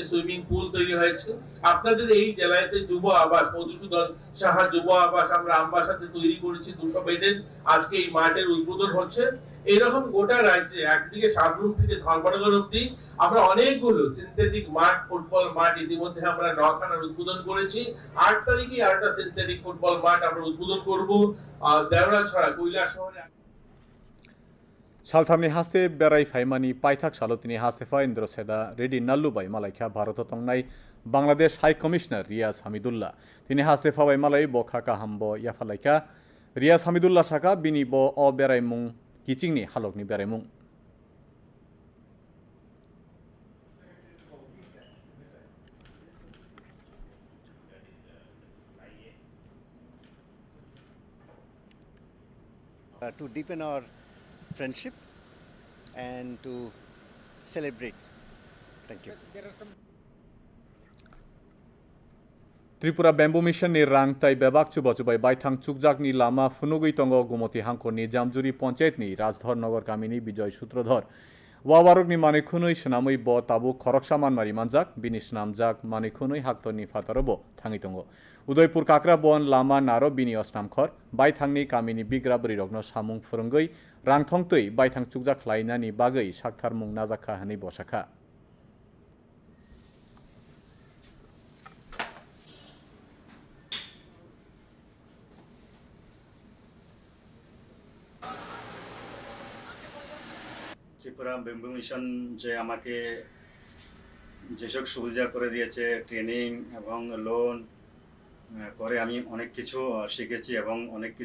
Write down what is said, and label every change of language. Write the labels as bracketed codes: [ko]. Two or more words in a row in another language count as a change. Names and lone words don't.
[bn] সুইমিং পুল তৈরি হয়েছে আপনাদের এই জেলাতে যুব আবাস মধুসূদন সাহা যুব আবাস আমরা আমবাসাতে তৈরি করেছি 200 বেডের আজকে এই মাঠের উদ্বোধন হচ্ছে এরকম গোটা রাজ্যে একদিকে সাবরুম থেকে ধর্মনগর অবধি আমরা অনেকগুলো সিনথেটিক মাঠ ফুটবল মাঠ ইতিমধ্যে আমরা 9খানার উদ্বোধন করেছি 8 তারিখে আরেকটা [en] synthetic football [bn] মাঠ আমরা উদ্বোধন করব দেওরাছড়া কৈলাস শহরে [trp] सालथामनि हास्ते बेराय फाइमानि पाइथाक सालतिनि हास्तेफा इन्द्र सेदा रेडी नाल्लुबाय मालायखा भारत तंगनाय बांग्लादेश [en] High Commissioner [trp] रियाज हामिदुल्ला तिनि हास्तेफा बाय मालाय बखाका हामबो याफालायखा रियाज हामिदुल्ला साका बिनि ब अ बेरायमुं किचिंनि हालकनि बेरायमुं [en] to deepen our friendship and to celebrate. Thank you. [trp] त्रिपुरा बेम्बू मिशन नि रांग ताई बेबाक चुबा चुबाय बायथां चुकजाक नि लामा फुनुगै तंगो गुमति हांखर नि जामजुरी पंचायत नि राजधर नगर गामिनि विजय सूत्रधर वावारुक नि मानिखुनै सनामै ब ताबु खरकसा मानमारि मानजाक बिनि सनामजाक मानिखुनै हाक्तनि फातारबो थाङै तंगो उदयपुर काकरा बन लामा नारो बिनि असनामखर बायथांनि गामिनि बिग्रा बरिरगनो सामुं फोरोंगै रांथंतै बायथां चुकजाक लायनानि बागै साक्थारमुं नाजाखा हनै बसाखा [bn] ত্রিপুরা বেম্বু মিশন যে আমাকে যেসব সুবিধা করে দিয়েছে ট্রেনিং এবং লোন করে আমি অনেক কিছু শিখেছি এবং অনেক কিছু